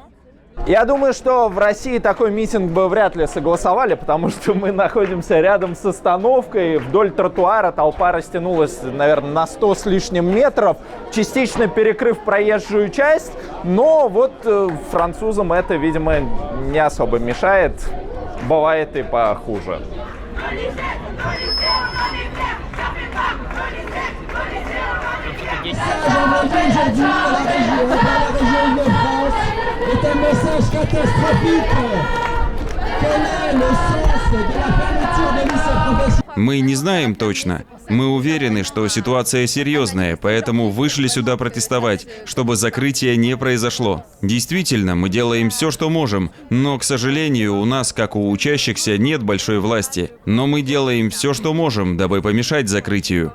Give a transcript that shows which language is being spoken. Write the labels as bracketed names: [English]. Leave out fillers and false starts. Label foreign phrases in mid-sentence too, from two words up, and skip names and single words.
[Russian] Я думаю, что в России такой митинг бы вряд ли согласовали, потому что мы находимся рядом с остановкой. Вдоль тротуара толпа растянулась, наверное, на 100 с лишним метров, частично перекрыв проезжую часть. Но вот французам это, видимо, не особо мешает. Бывает и похуже. [French] C'est un message catastrophique. Quel est le sens de la fermeture des lycées professionnels? [Russian] Мы не знаем точно. Мы уверены, что ситуация серьезная, поэтому вышли сюда протестовать, чтобы закрытие не произошло. Действительно, мы делаем все, что можем, но, к сожалению, у нас, как у учащихся, нет большой власти. Но мы делаем все, что можем, дабы помешать закрытию.